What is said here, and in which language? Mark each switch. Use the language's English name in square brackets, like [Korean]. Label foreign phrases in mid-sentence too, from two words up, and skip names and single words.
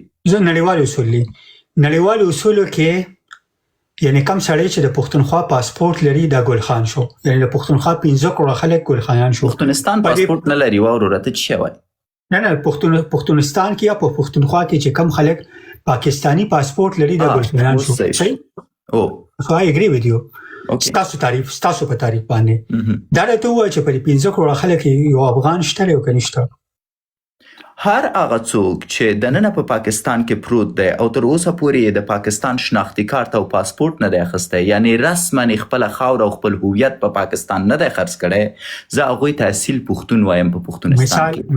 [Pashto] نړیوال اصول دي نړیوال اصولو کې یعنی کم سړی چې د پښتونخوا پاسپورت لري دا ګل خان شو، یعنی د پښتونخوا 15 کروڑه خلک ګل خانان شو. پښتونستان پاسپورت نه لري وروره ته څه وایي؟ نه پښتونستان کې یا په پښتونخوا کې چې کم خلک پاکستانی پاسپورت لري دا ګل خانان شو. صحیح او [English] so I agree with you. [Pashto] ستاسو په تعریف باندې دا راته وایي چې په 15 کروڑه خلک یو افغان شته او کنيشته هر هغه څوک چې دننه په پاکستان کې پروت دی او تر اوسه پورې د پاکستان شناختی کارت او پاسپورت نه دی اخیستی، یعنی رسما خپله خاوره او خپل هویت په پاکستان نه دی خرڅ کړی، زه هغوی ته اصیل پښتون وایم په پښتونستان کې.